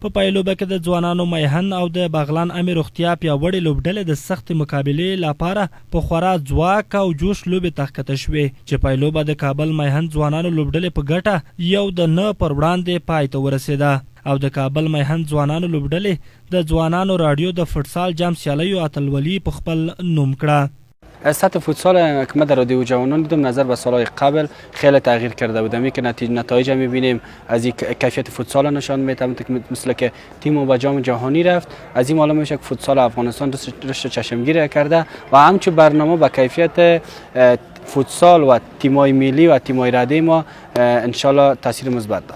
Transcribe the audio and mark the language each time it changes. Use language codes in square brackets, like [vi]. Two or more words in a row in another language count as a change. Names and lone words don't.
[ps] په پای لوبه کې د ځوانانو میهن او د باغلان امیر روغتیا پیاوړې لوبډلې د سختې مقابلې لپاره په خورا ځواک او جوش لوبې ته ښکته شوې چې پای لوبه د کابل میهن ځوانانو لوبډلې په ګټه 1-9 پر وړاندې پای ته ورسېده او د کابل میهن ځوانانو لوبډلې د ځوانانو رادیو د فوټسال جام سیالیو اتلولي په خپل نوم کړه. [fa] سطح فوتسال که ما در رادیو جوانان دیدم نظر به سالهای قبل خیلی تغییر کرده بودم. این که نتایج میبینیم از این کیفیت فوتسال نشان میده مثل که تیم به جام جهانی رفت. از این معلوم میشه که فوتسال افغانستان رشد چشمگیر کرده و همچنین برنامه با کیفیت فوتسال و تیم‌های ملی و تیم‌های ردی ما انشالله تاثیر مثبت داره.